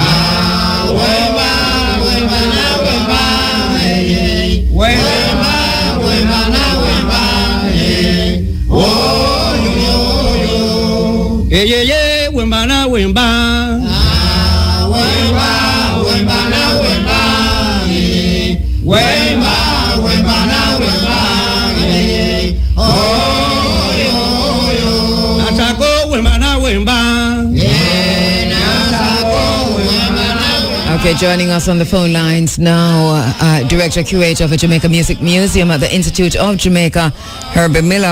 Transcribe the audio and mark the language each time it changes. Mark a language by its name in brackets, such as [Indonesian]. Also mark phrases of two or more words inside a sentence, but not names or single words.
[English] Yeah, wemba na wemba. Wemba na wemba. Wemba na wemba. Oh, yo. Okay, Okay, joining us on the phone lines now, Director Curator of the Jamaica Music Museum at the Institute of Jamaica, Herbie Miller.